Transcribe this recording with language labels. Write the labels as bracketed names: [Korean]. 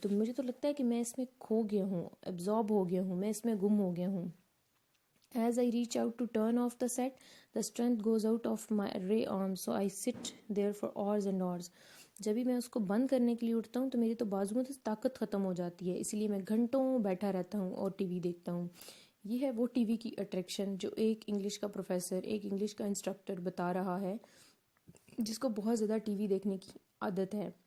[Urdu] تو مجھے تو لگتا ہے کہ میں اس میں کھو گیا ہوں، absorb ہو گیا ہوں، میں اس میں گم ہو گیا ہوں. [English] As I reach out to turn off the set, the strength goes out of my ray arm, so I sit there for hours and hours. [Urdu] جب بھی میں اس کو بند کرنے کے لیے اٹھتا ہوں تو میری تو بازوؤں سے طاقت ختم ہو جاتی ہے، اس لیے میں گھنٹوں بیٹھا رہتا ہوں اور ٹی وی دیکھتا ہوں. یہ ہے وہ ٹی وی کی اٹریکشن جو ایک انگلش کا پروفیسر، ایک انگلش کا انسٹرکٹر بتا رہا ہے، جس کو بہت زیادہ ٹی وی دیکھنے کی عادت ہے.